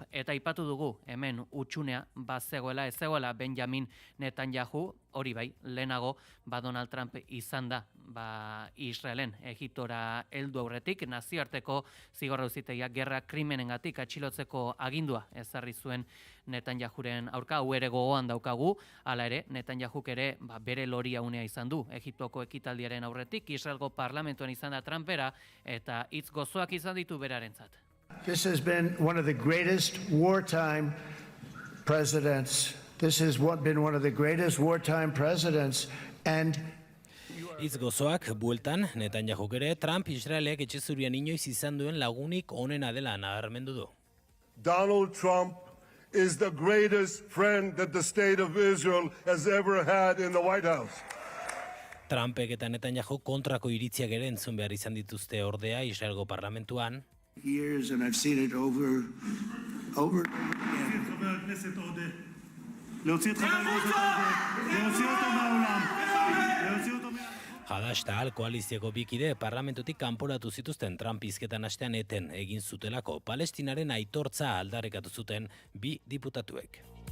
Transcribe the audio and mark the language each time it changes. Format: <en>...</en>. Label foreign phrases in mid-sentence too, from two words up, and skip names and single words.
<eu>Eta aipatu dugu hemen utxunea bazegoela, ez zegoela Benjamin Netanyahu, hori bai, lehenago Donald Trump izan da Israelen Egiptora heldu aurretik, nazioarteko zigor auzitegiak gerra krimenengatik atxilotzeko agindua ezarri zuen Netanyahuren aurka, hau ere gogoan daukagu, hala ere Netanyahuk ere bere loria unea izan du Egiptoko ekitaldiaren aurretik, Israelgo parlamentuan izan da Trumpera eta hitz gozoak izan ditu berarentzat.</eu> <en>This has been one of the greatest wartime presidents. This has been one of the greatest wartime presidents, and</en> <eu>Hitz gozoak bueltan, Netanyahuk ere, Trump Israelek etxe zurian inoiz izan duen lagunik onena dela nabarmendu du.</eu> <en>Donald Trump is the greatest friend that the state of Israel has ever had in the White House.</en> <eu>Trumpek eta Netanyahu kontrako iritziak ere entzun behar izan dituzte ordea Israelgo parlamentuan.</eu> <en>Years, and I've seen it over.</en> <eu>Hadash eta koalizioko bikide parlamentutik kanporatu zituzten Trump hizketan astean eten egin zutelako Palestinaren aitortza aldarrikatu zuten bi diputatuek.</eu>